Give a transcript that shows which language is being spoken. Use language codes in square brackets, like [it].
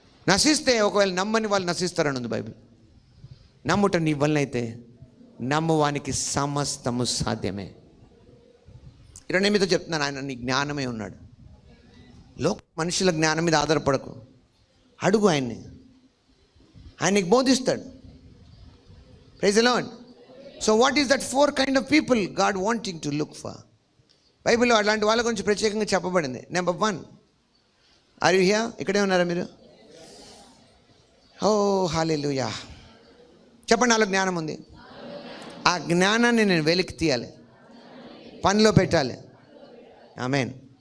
[te] నశిస్తే, ఒకవేళ నమ్మని వాళ్ళు నశిస్తారని ఉంది బైబిల్. నమ్ముట నీ వలన అయితే నమ్మువానికి సమస్తము సాధ్యమే. ఈరోజు నేను మీతో చెప్తున్నాను, ఆయన నీ జ్ఞానమే ఉన్నాడు. మనుషుల జ్ఞానం మీద ఆధారపడకు, అడుగు ఆయన్ని, ఆయన నీకు బోధిస్తాడు. [en] Praise the lord. So what is that 4 kind of people God wanting to look for? [te] బైబిల్లో అలాంటి వాళ్ళ గురించి ప్రత్యేకంగా చెప్పబడింది. Number 1, [en] Are you here? [te] ఇక్కడే ఉన్నారా మీరు? ఓ హల్లెలూయా. చెప్పండి, నాలో జ్ఞానం ఉంది. ఆ జ్ఞానాన్ని నేను వెలికి తీయాలి, పనిలో పెట్టాలి. ఆమేన్.